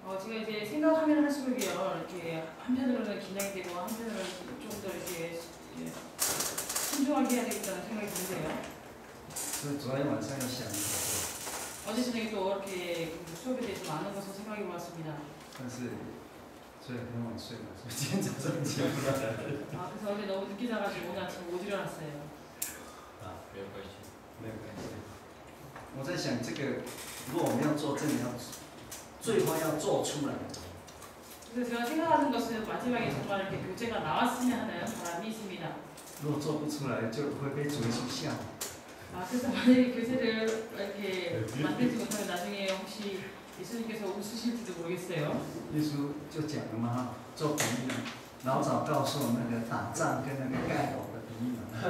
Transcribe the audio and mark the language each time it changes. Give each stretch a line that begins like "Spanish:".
Korean: 제가 이제 생각하면 할수록이요, 이렇게 한편으로는 긴장이 되고 한편으로는 좀 더 이렇게 신중하게 해야 되겠다는 생각이 드는데요.
Chinese: 所以昨天晚上又想了很多。
Korean: 어제 저녁에 또 이렇게 수업에 대해서 많은 것을 생각해 보았습니다.
Chinese: 但是所以很晚睡了，所以今天早上起不来。
Korean: 그래서 어제 너무 늦게 자가지고 오늘 아침 못 일어났어요.
Chinese: 没有关系，没有关系。我在想这个，如果我们要做，真的要最后要做出来。
Korean: 그래서 제가 생각하는 것은 마지막에 정말 이렇게 교재가 나왔으면 하는 바람이 있습니다.
Chinese: 如果做不出来，就会被主耶稣笑。
Korean: 그래서 만약에 교재를 이렇게 만들지 못하면 나중에 혹시 예수님께서 웃으실지도 모르겠어요.
Chinese: 耶稣就讲了嘛，做比喻，老早告诉我们那个打仗跟那个盖楼的比喻嘛。